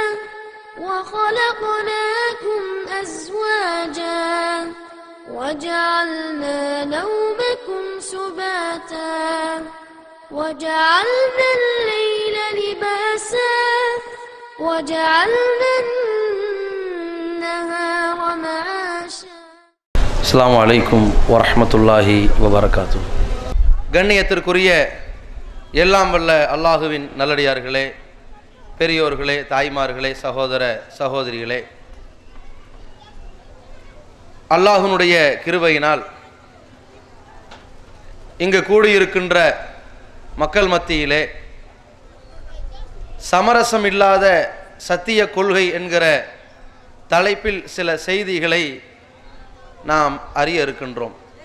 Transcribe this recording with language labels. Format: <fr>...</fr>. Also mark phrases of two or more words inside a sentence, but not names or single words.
<ar>وخلقناكم أزواجا وجعلنا نومكم سباتا وجعلنا الليل لباسا وجعلنا النهار معاشا. السلام عليكم ورحمة الله وبركاته.</ar> <ta>கண்ணியத்திற்குரிய எல்லாம் வல்ல அல்லாஹுவின் நல்லடியார்களே, பெரியோர்களே, தாய்மார்களே, சகோதர சகோதரிகளே, அல்லாஹ்வினுடைய கிருபையினால் இங்கு கூடியிருக்கின்ற மக்கள் மத்தியிலே சமரசம் இல்லாத சத்திய கொள்கை என்கிற தலைப்பில் சில செய்திகளை நாம் அறிய இருக்கின்றோம்.</ta>